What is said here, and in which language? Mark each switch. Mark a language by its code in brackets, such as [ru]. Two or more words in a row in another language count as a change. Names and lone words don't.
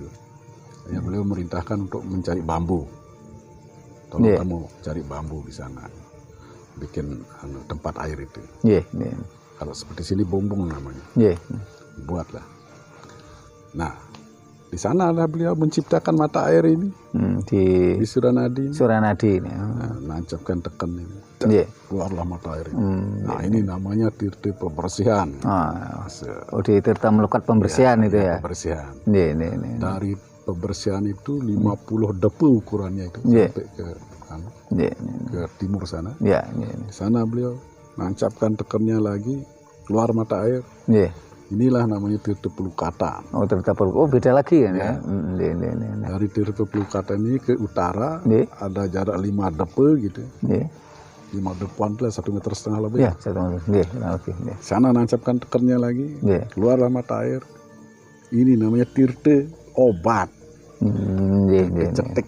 [id] Ya, beliau merintahkan untuk mencari bambu. Tolong kamu cari bambu di sana, bikin tempat air itu. Kalau seperti sini bumbung namanya. Buatlah. Nah di sana lah beliau menciptakan mata air ini di Suranadi. Nah, nancapkan teken ini, keluarlah mata air ini. Nah ini namanya tirta pembersihan. Di tirta melukat pembersihan itu ya. Pembersihan. Dari pembersihan itu 50 depu ukurannya itu sampai ke timur sana. Di sana beliau nancapkan tekennya lagi, keluar mata air. Inilah namanya tirta pelukatan. Oh, tirta pelukatan. Oh, beda lagi ya. Dari tirta pelukatan ini ke utara ada jarak 5 depe gitu. 5 depan lah, 1,5 meter lebih. 1 meter lebih. Sana nancapkan tekernya lagi, keluarlah mata air. Ini namanya tirta obat. Cetek.